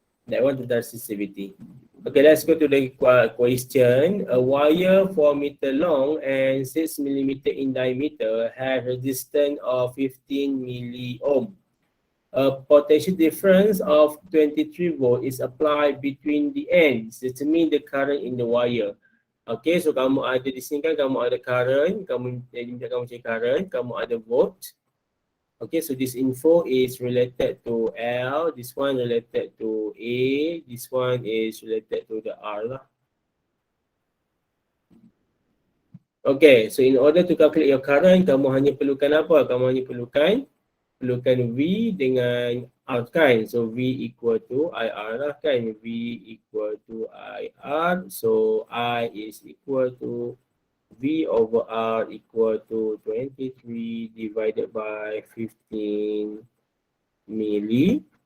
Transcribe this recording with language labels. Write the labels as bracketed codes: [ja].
[en] That one to the resistivity. Okay, let's go to the question. A wire 4 meter long and 6 millimeter in diameter has resistance of 15 milliohm. A potential difference of 23 volt is applied between the ends. Determine the current in the wire. [ms] Okay, so kamu ada di sini kan, kamu ada current, kamu cari current, kamu ada volt. [en] Okay, so this info is related to L, this one related to A, this one is related to the R lah. Okay, so in order to calculate your current, [ms] kamu hanya perlukan apa? Kamu hanya perlukan V dengan R kan. [en] So V equal to IR lah kan. V equal to IR. So I is equal to V over R equal to 23 divided by 15 milliohm.